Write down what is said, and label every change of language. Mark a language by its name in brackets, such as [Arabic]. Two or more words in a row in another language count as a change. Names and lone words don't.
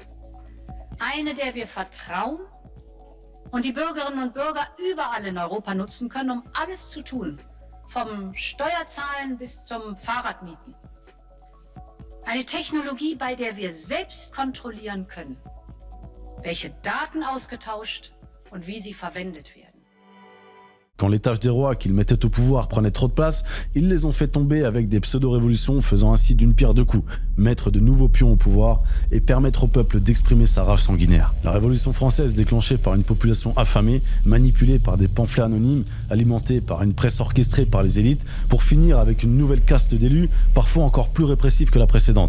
[German] Eine, der wir vertrauen und die Bürgerinnen und Bürger überall in Europa nutzen können, um alles zu tun, vom Steuerzahlen bis zum Fahrradmieten. Eine Technologie, bei der wir selbst kontrollieren können, welche Daten ausgetauscht und wie sie verwendet werden. [French] Quand les tâches des rois qu'ils mettaient au pouvoir prenaient trop de place, ils les ont fait tomber avec des pseudo-révolutions, faisant ainsi d'une pierre deux coups, mettre de nouveaux pions au pouvoir et permettre au peuple d'exprimer sa rage sanguinaire. La Révolution française, déclenchée par une population affamée, manipulée par des pamphlets anonymes, alimentée par une presse orchestrée par les élites, pour finir avec une nouvelle caste d'élus, parfois encore plus répressive que la précédente.